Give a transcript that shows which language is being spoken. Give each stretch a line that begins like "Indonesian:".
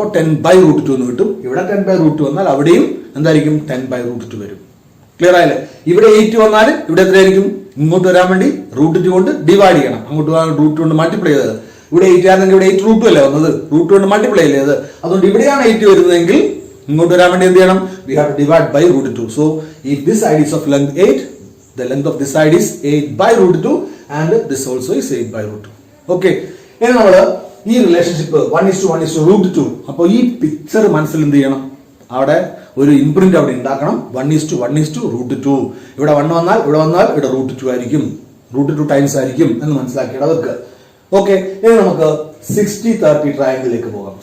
Malayalam: അപ്പോൾ 10/√2 എന്ന് കിട്ടും. ഇവിടെ 10/√2 വന്നാൽ അവിടെയും എന്തായിരിക്കും? 10/√2 വരും. ക്ലിയർ ആയില്ലേ? ഇവിടെ 8 വന്നാൽ ഇവിടെ എത്രയായിരിക്കും? ഇങ്ങോട്ട് വരാൻ വേണ്ടി √2 കൊണ്ട് ഡിവൈഡ് ചെയ്യണം. അങ്ങോട്ട് പോകാൻ √2 കൊണ്ട് മൾട്ടിപ്ലൈ ചെയ്തത്. ഇവിടെ 8 ആണെങ്കിൽ ഇവിടെ 8√2 അല്ലേ വന്നത്? √2 കൊണ്ട് മൾട്ടിപ്ലൈ അല്ലേ അത്? അതുകൊണ്ട് ഇവിടെയാണ് 8 വരുന്നതെങ്കിൽ ഇങ്ങോട്ട് വരാൻ വേണ്ടി എന്ത് ചെയ്യണം?
English: We have to divide by √2. So if this side is of length 8, the length of this side is 8/√2 and this also is 8/√2.
Malayalam: Okay, ഇനി നമ്മൾ ഈ റിലേഷൻഷിപ്പ് 1:1:√2. അപ്പോൾ ഈ പിക്ചർ മനസ്സിൽ എന്ത് ചെയ്യണം? അവിടെ ഒരു ഇംപ്രിന്റ് അവിടെ ഉണ്ടാക്കണം. 1:1:√2. ഇവിടെ 1 വന്നാൽ ഇവിടെ √2 ആയിരിക്കും, √2 ടൈംസ് ആയിരിക്കും എന്ന് മനസ്സിലാക്കിയിട്ട് വെക്കുക. ഓക്കെ, ഇനി നമുക്ക് 60-30 ട്രയാങ്കിളിലേക്ക് പോകാം.